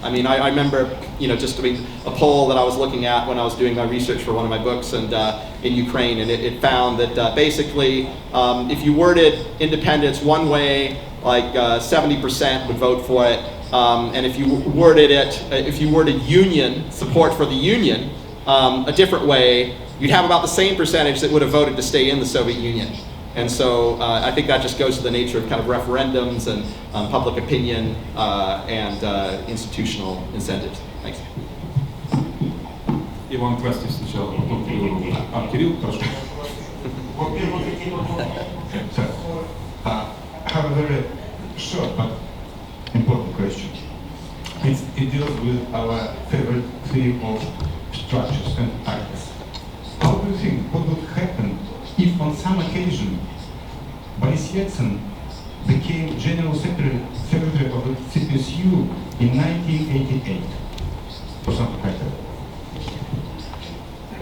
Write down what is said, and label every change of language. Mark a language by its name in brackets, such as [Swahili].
[English] I mean, I remember, just a poll that I was looking at when I was doing my research for one of my books and in Ukraine, and it found that basically, if you worded independence one way, like 70% would vote for it, and if you worded union, support for the Union, a different way, you'd have about the same percentage that would have voted to stay in the Soviet Union. And so I think that just goes to the nature of kind of referendums and public opinion and institutional incentives. Thanks. [Russian] Иван Крастев сначала, потом Кирилл. Кирилл, прошу. [English] I have a very short but important question. It deals with our favorite theme of structures and actors. How do you think, what would happen if on some occasion Boris Yeltsin became General Secretary of the CSU in 1988 or something like that?